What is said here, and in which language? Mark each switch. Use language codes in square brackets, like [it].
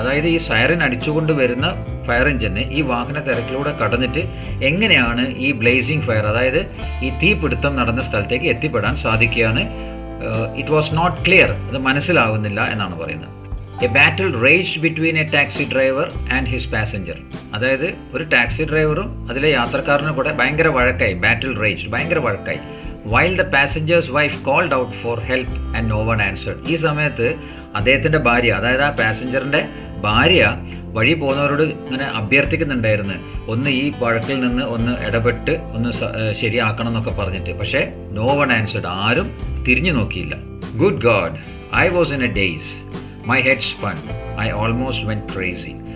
[ml] അതായത് ഈ സൈറൻ അടിച്ചുകൊണ്ട് വരുന്ന ഫയർ എഞ്ചിന് ഈ വാഹന തിരക്കിലൂടെ കടന്നിട്ട് എങ്ങനെയാണ് ഈ ബ്ലേസിംഗ് ഫയർ, അതായത് ഈ തീപിടുത്തം നടന്ന സ്ഥലത്തേക്ക് എത്തിപ്പെടാൻ സാധിക്കുകയാണ്. [en] it was not clear, [ml] അത് മനസ്സിലാവുന്നില്ല എന്നാണ് പറയുന്നത്. [en] A battle raged between a taxi driver and his passenger. [ml] അതായത് ഒരു ടാക്സി ഡ്രൈവറും അതിലെ യാത്രക്കാരനും കൂടെ ഭയങ്കര വഴക്കായി. [en] battle raged, [ml] ഭയങ്കര വഴക്കായി. [en] while the passenger's wife called out for help and no one answered. [ml] ഈ സമയത്ത് അദ്ദേഹത്തിൻ്റെ ഭാര്യ, അതായത് ആ പാസഞ്ചറിൻ്റെ ഭാര്യ വഴി പോകുന്നവരോട് ഇങ്ങനെ അഭ്യർത്ഥിക്കുന്നുണ്ടായിരുന്നു, ഒന്ന് ഈ വഴക്കിൽ നിന്ന് ഒന്ന് ഇടപെട്ട് ഒന്ന് ശരിയാക്കണം എന്നൊക്കെ പറഞ്ഞിട്ട്. [en] പക്ഷേ no one answered, [ml] ആരും തിരിഞ്ഞു നോക്കിയില്ല. [en] Good god, I was in a daze, my head spun, I almost went crazy.